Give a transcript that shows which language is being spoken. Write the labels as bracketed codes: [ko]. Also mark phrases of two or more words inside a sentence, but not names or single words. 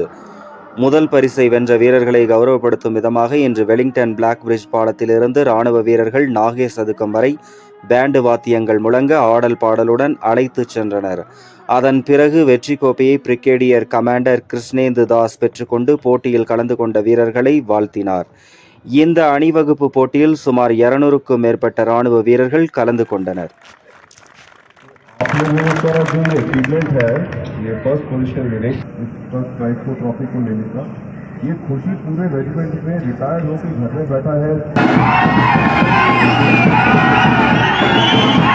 [ta] முதல் பரிசை வென்ற வீரர்களை கௌரவப்படுத்தும் விதமாக இன்று வெலிங்டன் பிளாக் பிரிட்ஜ் பாலத்திலிருந்து இராணுவ வீரர்கள் நாகே சதுக்கம் வரை பேண்டு வாத்தியங்கள் முழங்க ஆடல் பாடலுடன் அழைத்து சென்றனர். அதன் பிறகு வெற்றி கோப்பையை பிரிகேடியர் கமாண்டர் கிருஷ்ணேந்து தாஸ் பெற்றுக்கொண்டு போட்டியில் கலந்து கொண்ட வீரர்களை வாழ்த்தினார். இந்த அணிவகுப்பு போட்டியில் சுமார் 200க்கும் மேற்பட்ட இராணுவ வீரர்கள் கலந்து கொண்டனர். [hi] ये खुशी पूरे रेजिमेंट में रिटायर्ड होकर घर में बैठा है।